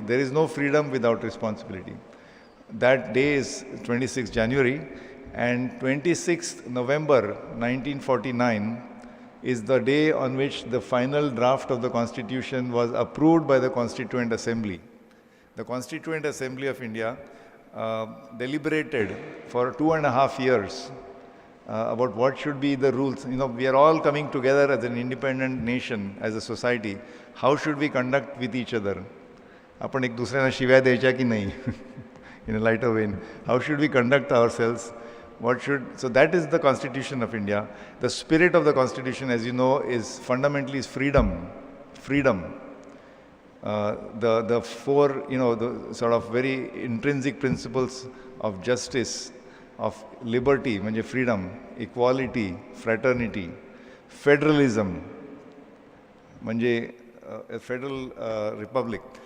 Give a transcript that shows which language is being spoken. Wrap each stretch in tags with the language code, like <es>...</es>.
<en>There is no freedom without responsibility. That day is 26 January, and 26th November 1949 is the day on which the final draft of the Constitution was approved by the Constituent Assembly. The Constituent Assembly of India deliberated for 2.5 years about what should be the rules. You know, we are all coming together as an independent nation, as a society. How should we conduct with each other?</en> <mr>आपण एक दुसऱ्यांना शिव्या द्यायच्या की नाही?</mr> <en>In a lighter vein. How should we conduct ourselves? So that is the Constitution of India. The spirit of the Constitution, as you know, is fundamentally freedom. Freedom. The four, you know, the sort of very intrinsic principles of justice, of liberty,</en> <mr>म्हणजे</mr> <en>freedom, equality, fraternity, federalism, म्हणजे a federal republic.</en>